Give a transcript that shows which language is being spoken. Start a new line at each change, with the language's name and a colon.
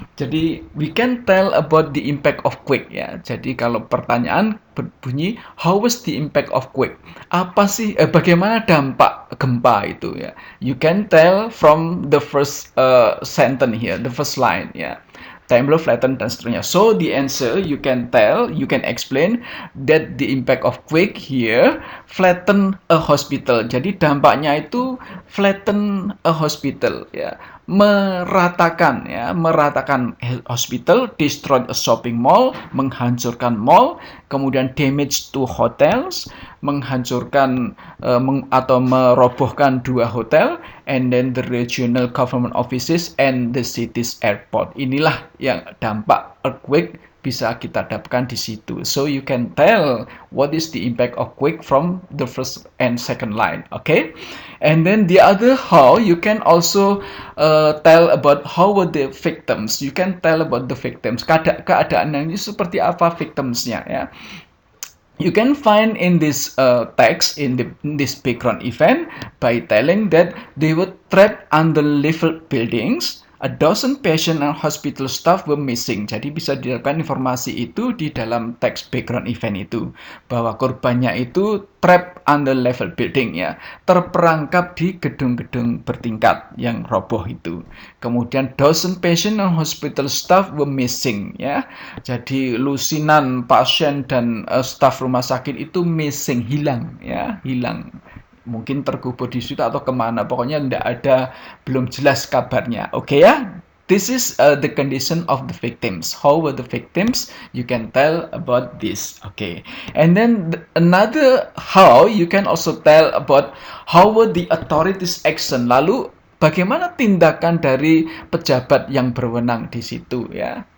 English: Jadi we can tell about the impact of quake ya.
Indonesian: Jadi kalau pertanyaan berbunyi
English: how was the impact of quake?
Indonesian: Apa sih bagaimana dampak gempa itu ya?
English: You can tell from the first sentence here, the first line ya. Trembler, flatten,
Indonesian: dan seterusnya.
English: So the answer you can tell, you can explain that the impact of quake here flatten a hospital.
Indonesian: Jadi dampaknya itu
English: flatten a hospital ya,
Indonesian: meratakan ya, meratakan
English: hospital, destroy a shopping mall,
Indonesian: menghancurkan mall, kemudian
English: damage to hotels,
Indonesian: menghancurkan atau merobohkan 2 hotel,
English: and then the regional government offices and the city's airport.
Indonesian: Inilah yang dampak earthquake bisa kita dapatkan di situ.
English: So you can tell what is the impact of quake from the first and second line. Okay, and then the other how you can also tell about how were the victims. You can tell about the victims.
Indonesian: Keadaannya seperti apa victimsnya ya.
English: You can find in this text, in this background event, by telling that they were trapped under level buildings, A dozen patient and hospital staff were missing.
Indonesian: Jadi bisa didapatkan informasi itu di dalam teks background event itu, bahwa korbannya itu
English: trapped under level building
Indonesian: ya, terperangkap di gedung-gedung bertingkat yang roboh itu.
English: Kemudian dozen patient and hospital staff were missing ya.
Indonesian: Jadi lusinan pasien dan staf rumah sakit itu missing, hilang ya, hilang. Mungkin terkubur di situ atau kemana, pokoknya tidak ada, belum jelas kabarnya. Oke ya,
English: this is the condition of the victims. How were the victims? You can tell about this. Okay, and then another how you can also tell about how were the authorities action.
Indonesian: Lalu bagaimana tindakan dari pejabat yang berwenang di situ ya.